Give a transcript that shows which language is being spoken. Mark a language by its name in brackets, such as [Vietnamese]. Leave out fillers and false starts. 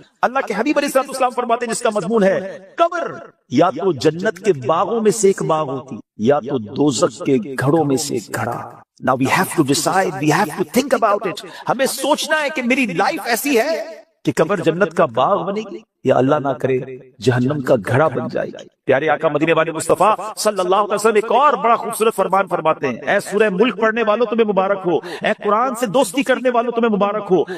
[Urdu] اللہ کے حبیب علیہ السلام فرماتے ہیں جس کا مضمون ہے قبر یا تو جنت کے باغوں میں سے ایک باغ ہوتی یا تو دوزخ کے گھڑوں میں سے ایک گھڑا. [English] Now we have to decide, we have to think about it. [Urdu] ہمیں سوچنا ہے کہ میری لائف ایسی ہے کہ قبر جنت کا باغ بنے گی یا اللہ نہ کرے جہنم کا گھڑا بن جائے گی. پیارے آقا مدینے والے مصطفیٰ صلی اللہ علیہ وسلم ایک اور بڑا خوبصورت فرمان فرماتے ہیں. اے سورہ ملک پڑھنے والوں تمہیں مبارک ہو، اے قرآن سے دوستی کرنے والوں تمہیں مبارک ہو.